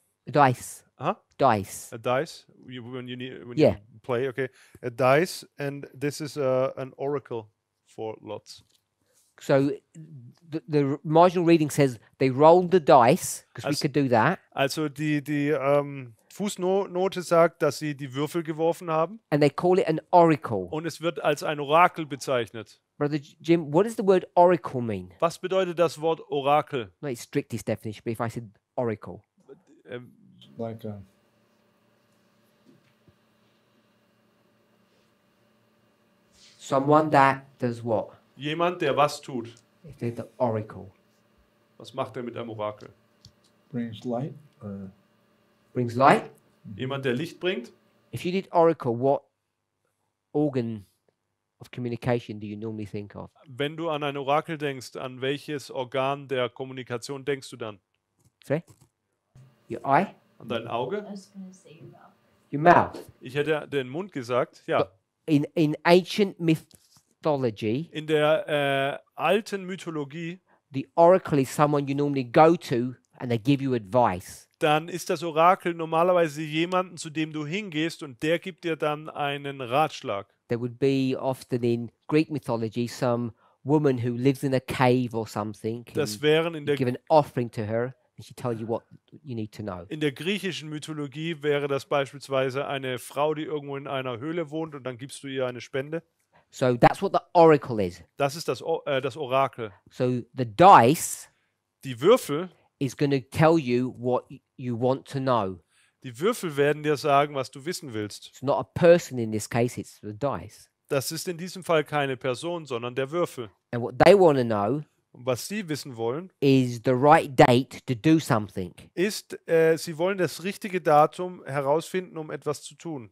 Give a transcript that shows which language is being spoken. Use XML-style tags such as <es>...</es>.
<en>Dice. Huh? Dice. A dice. When you Yeah. play, okay. A dice, and this is an oracle for lots. So the marginal reading says they rolled the dice, because we could do that,</en> <de>Also die Fußnote sagt, dass sie die Würfel geworfen haben</de> <en>and they call it an oracle.</en> <de>und es wird als ein Orakel bezeichnet.</de> <en>Brother Jim, what does the word oracle mean?</en> <de>Was bedeutet das Wort Orakel?</de> <en>Not its strictest definition, but if I said oracle. Like a Someone that does what?</en> <de>Jemand, der was tut.</de> <en>If they're the oracle.</en> <de>Was macht er mit einem Orakel?</de> <en>brings light or Brings light.</en> <de>Jemand, der Licht bringt.</de> <en>If you did oracle, what organ of communication do you normally think of?</en> <de>Wenn du an ein Orakel denkst, an welches Organ der Kommunikation denkst du dann?</de> <en>Say? Your eye?</en> <de>An dein Auge?</de> <en>I was gonna say your mouth. Your mouth.</en> <de>Ich hätte den Mund gesagt. Ja.</de> <en>In ancient mythology,</en> <de>In der alten Mythologie,</de> <en>the oracle is someone you normally go to and they give you advice.</en> <de>dann ist das Orakel normalerweise jemanden, zu dem du hingehst und der gibt dir dann einen Ratschlag.</de> <en>There would be often in Greek mythology some woman who lives in a cave or something.</en> <de>Das</de> <en>And</en> <de>wären in</de> <en>you give an offering to her and she tells you what you need to know.</en> <de>der griechischen Mythologie wäre das beispielsweise eine Frau, die irgendwo in einer Höhle wohnt und dann gibst du ihr eine Spende.</de> <en>So that's what the oracle is.</en> <de>Das ist das Orakel.</de> <en>So the dice</en> <de>Die Würfel,</de> <en>is going to tell you what you want to know.</en> <de>die Würfel werden dir sagen, was du wissen willst.</de> <en>It's not a person in this case, it's the dice.</en> <de>Das ist in diesem Fall keine Person, sondern der Würfel.</de> <en>And what they want to know</en> <de>Und was sie wissen wollen,</de> <en>is the right date to do something.</en> <de>ist, sie wollen das richtige Datum herausfinden, um etwas zu tun.</de>